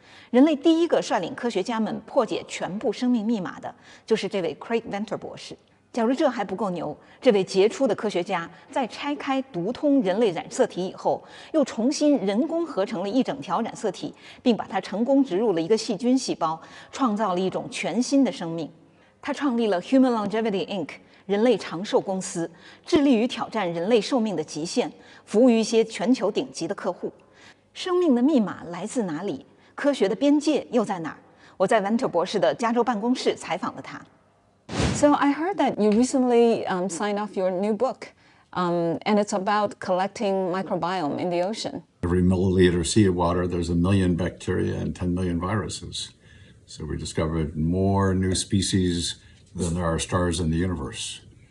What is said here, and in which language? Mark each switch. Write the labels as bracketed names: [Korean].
[Chinese] 人类第一个率领科学家们破解全部生命密码的，就是这位 Craig Venter 博士。假如这还不够牛，这位杰出的科学家在拆开读通人类染色体以后，又重新人工合成了一整条染色体，并把它成功植入了一个细菌细胞，创造了一种全新的生命。他创立了 Human Longevity Inc. 人类长寿公司，致力于挑战人类寿命的极限，服务于一些全球顶级的客户。生命的密码来自哪里？科学的边界又在哪儿？我在 Venter 博士的加州办公室采访了他。 [English] So I heard that you recently signed off your new book, and it's about collecting microbiome in the ocean. Every milliliter of seawater, there's 1 million bacteria and 10 million viruses. So we discovered more new species than there are stars in the universe.